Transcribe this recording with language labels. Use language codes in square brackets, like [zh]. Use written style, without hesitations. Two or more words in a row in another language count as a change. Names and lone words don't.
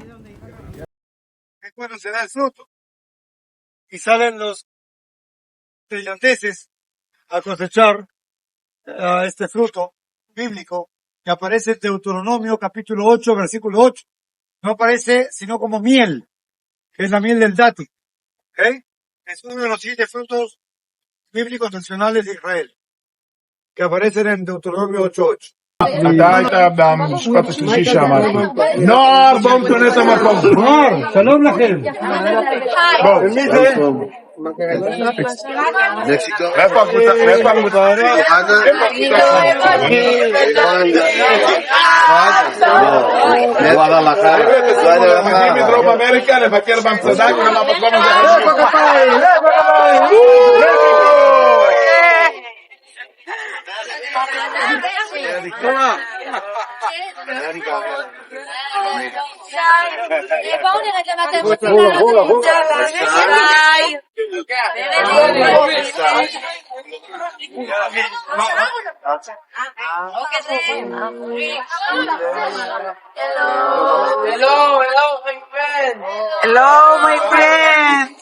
[es] Es cuando se da el fruto y salen los tailandeses a cosechar este fruto bíblico que aparece en Deuteronomio capítulo 8, versículo 8. No aparece sino como miel, que es la miel del dátil. ¿Ok? Es uno de los 7 frutos bíblicos nacionales de Israel, que aparecen en Deuteronomio 8:8. [he] אתה היית במשפט השלישי שאמרתי. נוער, בואו נכנס למקום. נוער, שלום לכם. מאיפה הקבוצה? מאיפה הקבוצה? מגיעים מדרום אמריקה לבקר במצדה, גם המקום הזה בואו נרד למטה. [en] Hello, my friend.